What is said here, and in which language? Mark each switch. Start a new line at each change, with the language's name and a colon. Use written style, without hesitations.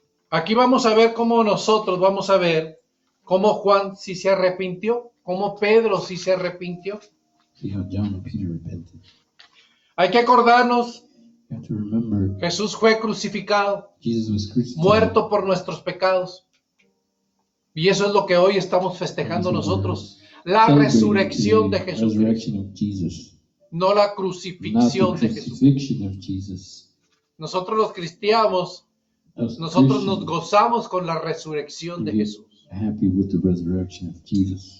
Spanish: Aquí vamos a ver cómo nosotros vamos a ver cómo Juan sí se arrepintió, cómo Pedro sí se arrepintió.
English: See how John and Peter repented.
Spanish: Hay que acordarnos,
English: You have to remember
Spanish: Jesús fue crucificado,
English: Jesus was crucified.
Spanish: muerto por nuestros pecados. Y eso es lo que hoy estamos festejando nosotros, la
English: Celebrating
Spanish: resurrección de
English: today,
Spanish: Jesús,
English: resurrection of Jesus.
Spanish: no la
English: Not the
Spanish: crucifixión de Jesús.
English: crucifixion of Jesus.
Spanish: Nosotros los cristianos,
English: Us
Spanish: nosotros nos
English: Christians,
Spanish: gozamos con la resurrección de
English: we get
Spanish: Jesús.
English: happy with the resurrection of Jesus.